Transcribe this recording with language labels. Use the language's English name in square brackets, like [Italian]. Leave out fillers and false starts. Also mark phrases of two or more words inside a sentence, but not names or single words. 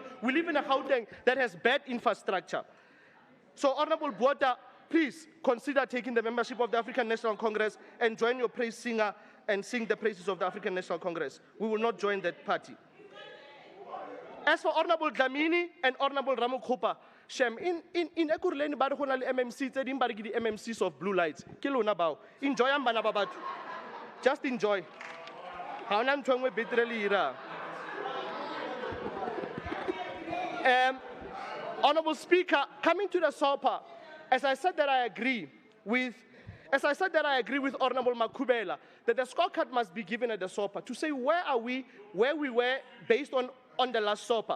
[English] We live in a Gauteng that has bad infrastructure. So, Honorable Botha, please consider taking the membership of the African National Congress and join your praise singer and sing the praises of the African National Congress. We will not join that party. As for Honorable Dlamini and Honorable Ramokgopa, Shem, in Ekurleni [Tswana] ba re go na le MMC tse ding ba re ke di [English] MMCs of blue lights. [Southern Sotho] Ke lona bao. Enjoy ang bana ba batho. [English] Just enjoy. [Southern Sotho] Ha ona ntho engwe betere le ira. [English] Honorable Speaker, coming to the SOPA, as I said that I agree with Honorable Makubela, that the scorecard must be given at the SOPA to say where we were based on the last SOPA.